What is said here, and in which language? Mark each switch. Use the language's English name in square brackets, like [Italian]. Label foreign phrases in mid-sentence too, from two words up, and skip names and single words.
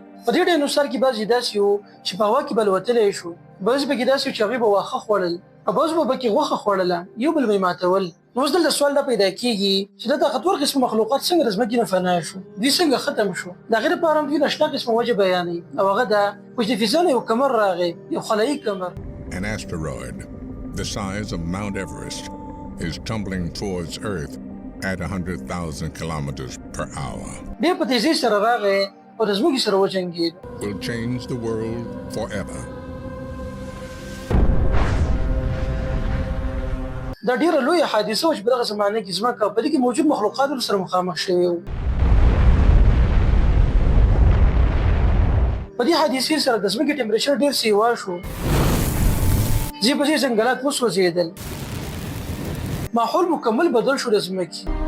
[Pashto] په دې ډاینوسار کې بعضې داسې وو چې په هوا کې به الوتلی شو، بعضې پکې داسې وو چې هغوی به واښه خوړل او بعضې به پکې غوښه خوړله، یو بل به یې ماتول. نو اوس دلته سوال دا پیدا کېږي چې دا طاقتور قسم مخلوقات څنګه د ځمکې نه فنا شو، دوی څنګه ختم شو. د هغې لپاره هم دوی ناشنا قسمه وجه بیانوي او هغه دا چې د فضا نه یو کمر راغی، یو خلایي کمر. [English] An asteroid the size of Mount Everest is tumbling towards Earth at 100,000 kilometers per hour. [Pashto] ډېر په تیزۍ سره راغی او د ځمکې سره وجنګېد. [English] Will change the world forever. [Pashto] دا ډېره لویه حادثه وه چې په دغه زمانه کې ځمکه په دې کې موجود مخلوقات سره مخامخ شوي وو. په دې حادثې سره د ځمکې ټمپریچر ډېر سیوا شو، ځای په ځای ځنګلات وسوځېدل، ماحول مکمل بدل شو د ځمکې.